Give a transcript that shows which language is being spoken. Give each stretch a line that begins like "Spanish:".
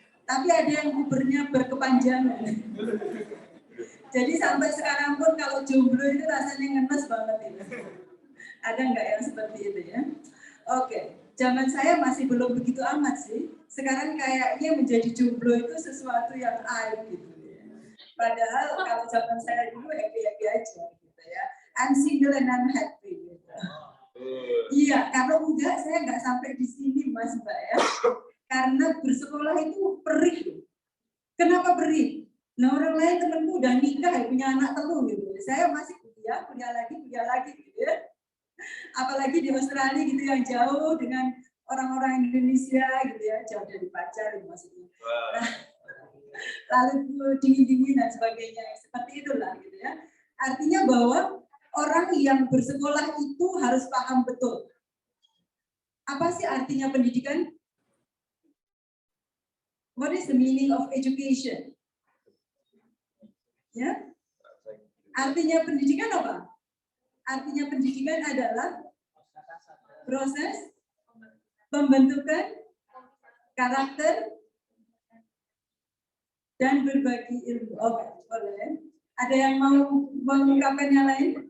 Indonesian: Tapi ada yang pubernya berkepanjangan. Jadi sampai sekarang pun kalau jomblo itu rasanya ngenes banget itu. Ada nggak yang seperti itu ya? Oke. Zaman saya masih belum begitu amat sih. Sekarang kayaknya menjadi jomblo itu sesuatu yang aib gitu ya. Padahal kalau zaman saya dulu happy-happy aja gitu ya.
English: I'm single and I'm happy gitu.
Indonesian: Iya, kalau enggak saya nggak sampai di sini Mas Mbak ya. Karena bersekolah itu perih. Kenapa perih? Nah orang lain temanku udah nikah ya, punya anak telur gitu. Saya masih kuliah lagi gitu ya. Apalagi di Australia gitu yang jauh dengan orang-orang Indonesia gitu ya, jauh dari pacar maksudnya. Nah, lalu dingin-dingin dan sebagainya, seperti itulah gitu ya. Artinya bahwa orang yang bersekolah itu harus paham betul. Apa sih artinya pendidikan?
English: What is the meaning of education?
Indonesian: Ya, artinya pendidikan apa? Artinya pendidikan adalah proses pembentukan karakter dan berbagi ilmu. Oke, boleh. Ada yang mau mengungkapkan yang lain?